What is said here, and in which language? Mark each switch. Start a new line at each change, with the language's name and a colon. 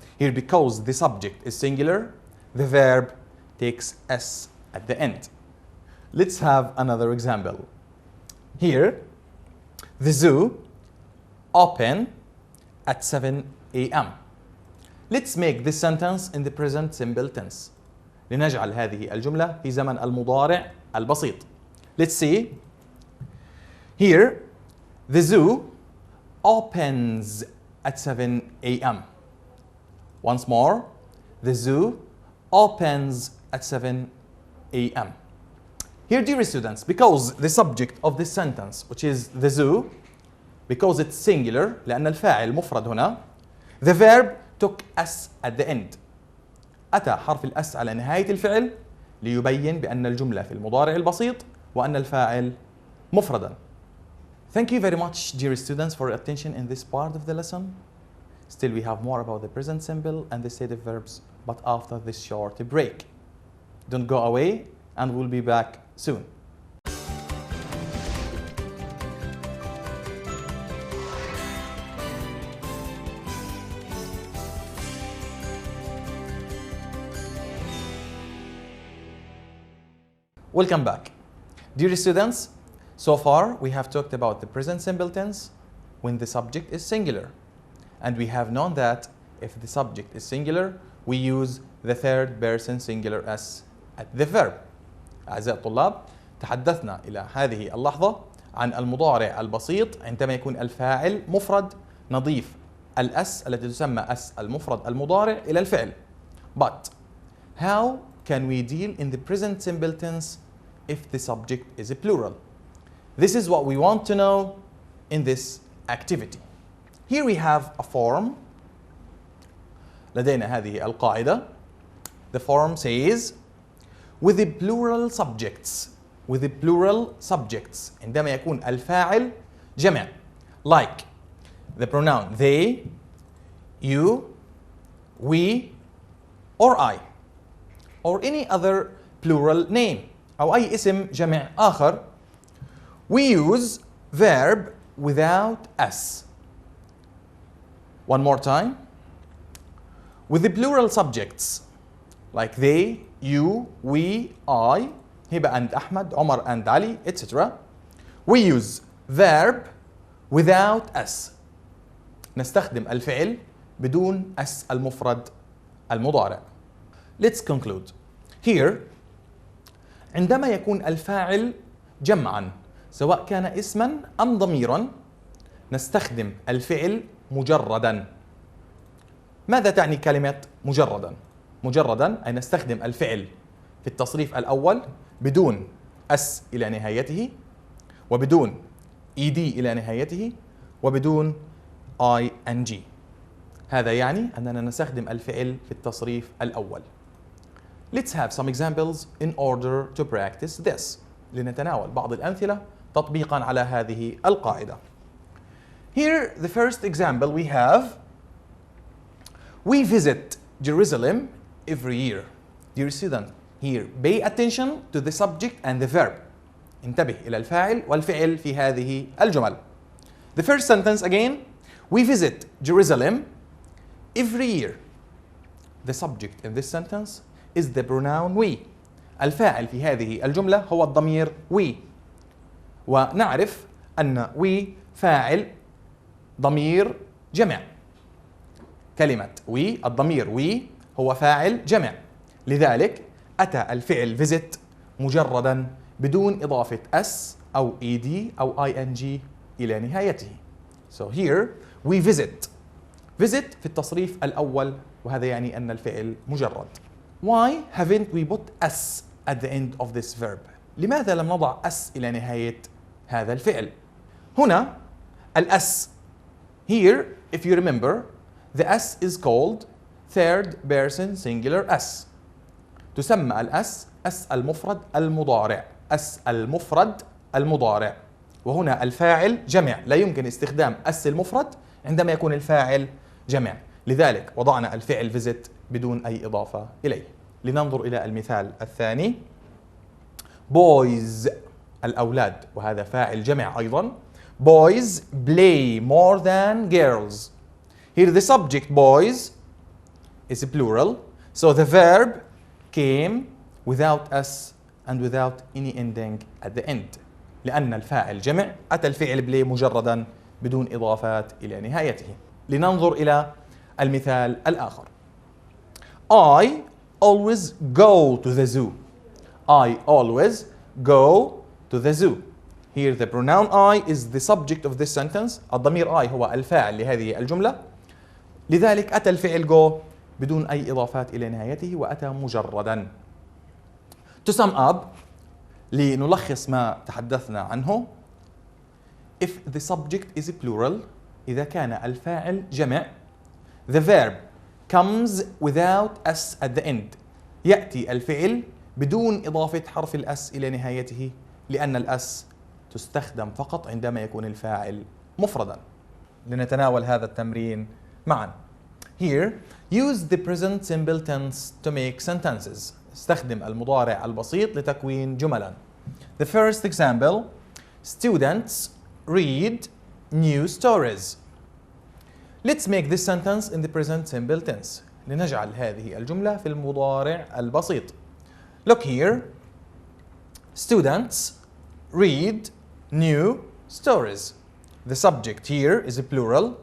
English: Here, because the subject is singular, the verb takes s at the end. Let's have another example. Here, the zoo open at 7 a.m. Let's make this sentence in the present simple tense.
Arabic: لنجعل هذه الجملة في زمن المضارع البسيط.
English: Let's see. Here, the zoo opens at 7 a.m. Once more, the zoo opens at 7 a.m. Here, dear students, because the subject of this sentence, which is the zoo, because it's singular
Arabic: لأن الفاعل مفرد هنا.
English: The verb took s at the end.
Arabic: أتى حرف الأس على نهاية الفعل ليبين بأن الجملة في المضارع البسيط وأن الفاعل مفردا.
English: Thank you very much, dear students, for your attention in this part of the lesson. Still, we have more about the present simple and the stative verbs, but after this short break. Don't go away, and we'll be back soon. Welcome back. Dear students, so far we have talked about the present simple tense when the subject is singular. And we have known that if the subject is singular, we use the third person singular s at the verb.
Arabic: أعزائي الطلاب، تحدثنا إلى هذه اللحظة عن المضارع البسيط عندما يكون الفاعل مفرد، نضيف الأس التي تسمى أس المفرد المضارع إلى الفعل.
English: But how can we deal in the present simple tense if the subject is a plural? This is what we want to know in this activity. Here we have a form.
Arabic: لدينا هذه القاعدة.
English: The form says with the plural subjects. With the plural subjects.
Arabic: عندما يكون الفاعل جمع.
English: Like the pronoun they, you, we, or I. Or any other plural name.
Arabic: أو أي اسم جمع آخر.
English: We use verb without s. One more time. With the plural subjects like they, you, we, I, Hiba and Ahmad, Omar and Ali, etc. We use verb without s.
Arabic: نستخدم الفعل بدون s المفرد المضارع.
English: Let's conclude.
Arabic: Here, عندما يكون الفاعل جمعا سواء كان اسما أم ضميرا نستخدم الفعل مجردا. ماذا تعني كلمة مجردا؟ مجردا أي نستخدم الفعل في التصريف الأول بدون اس إلى نهايته وبدون ed إلى نهايته وبدون ing. هذا يعني أننا نستخدم الفعل في التصريف الأول.
English: Let's have some examples in order to practice this.
Arabic: لنتناول بعض الأمثلة تطبيقا على هذه القاعدة.
English: Here the first example we have. We visit Jerusalem every year. Dear student, here pay attention to the subject and the verb.
Arabic: انتبه إلى الفاعل والفعل في هذه الجمل.
English: The first sentence again. We visit Jerusalem every year. The subject in this sentence is the pronoun we.
Arabic: الفاعل في هذه الجملة هو الضمير we. ونعرف أن we فاعل ضمير جمع. كلمة we الضمير we هو فاعل جمع. لذلك أتى الفعل visit مجردا بدون إضافة s أو ed أو ing إلى نهايته.
English: So here we visit.
Arabic: Visit في التصريف الأول وهذا يعني أن الفعل مجرد.
English: Why haven't we put s at the end of this verb?
Arabic: لماذا لم نضع s إلى نهاية هذا الفعل؟ هنا الأس.
English: Here, if you remember, the s is called third person singular s.
Arabic: تسمى الأس اس المفرد المضارع. اس المفرد المضارع. وهنا الفاعل جمع. لا يمكن استخدام اس المفرد عندما يكون الفاعل جمع. لذلك وضعنا الفعل visit بدون أي إضافة إليه. لننظر إلى المثال الثاني. Boys الأولاد وهذا فاعل جمع أيضا.
English: Boys play more than girls. Here the subject boys is plural. So the verb came without s and without any ending at the end.
Arabic: لأن الفاعل جمع أتى الفعل play مجردا بدون إضافات إلى نهايته. لننظر إلى المثال الآخر.
English: I always go to the zoo. I always go to the zoo. Here the pronoun I is the subject of this sentence.
Arabic: الضمير I هو الفاعل لهذه الجملة. لذلك أتى الفعل go بدون أي إضافات إلى نهايته وأتى مجردا.
English: To sum up,
Arabic: لنلخص ما تحدثنا عنه.
English: if the subject is plural
Arabic: إذا كان الفاعل جمع
English: the verb comes without s at the end
Arabic: يأتي الفعل بدون إضافة حرف الأس إلى نهايته لأن الأس تستخدم فقط عندما يكون الفاعل مفردا. لنتناول هذا التمرين معا.
English: Here, use the present simple tense to make sentences.
Arabic: استخدم المضارع البسيط لتكوين جملا.
English: The first example, students read new stories. Let's make this sentence in the present simple tense. لنجعل هذه الجملة في المضارع البسيط. Look here. Students read new stories. The subject here is a plural.